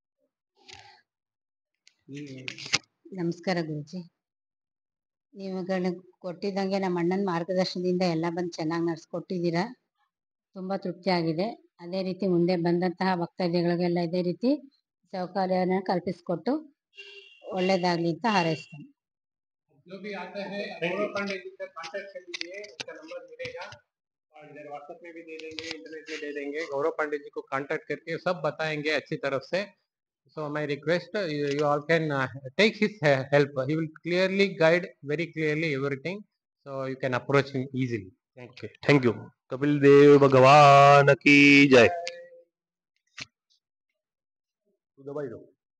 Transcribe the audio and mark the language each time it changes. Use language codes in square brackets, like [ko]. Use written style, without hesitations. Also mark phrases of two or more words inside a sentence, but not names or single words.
[kn] ನಮಸ್ಕಾರ ಗುರುಜಿ. ನೀವುಗಳು ಕೊಟ್ಟಿದ್ದಂಗೆ ನಮ್ಮ ಅಣ್ಣನ ಮಾರ್ಗದರ್ಶನದಿಂದ ಎಲ್ಲ ಬಂದು ಚೆನ್ನಾಗಿ ನಡೆಸ್ಕೊಟ್ಟಿದ್ದೀರಾ. ತುಂಬ ತೃಪ್ತಿ ಆಗಿದೆ. ಅದೇ ರೀತಿ ಮುಂದೆ ಬಂದಂತಹ ಭಕ್ತಾದಿಗಳಿಗೆಲ್ಲ ಇದೇ ರೀತಿ ಸೌಕರ್ಯನ ಕಲ್ಪಿಸಿಕೊಟ್ಟು ಒಳ್ಳೇದಾಗಲಿ ಅಂತ ಹಾರೈಸ್ತೇನೆ. [hi] जो भी आता है गौरव पांडे जी से कांटेक्ट कर लीजिए, उसका नंबर मिलेगा और इधर व्हाट्सएप में भी दे देंगे, इंटरनेट में दे देंगे। गौरव पांडे जी को कांटेक्ट करके सब बताएंगे अच्छी तरफ से. [en] So my request, you all can take his help. He will clearly guide very clearly everything, so you can approach him easily. thank you. [hi] कपिल देव भगवान की जय। दबाई दो।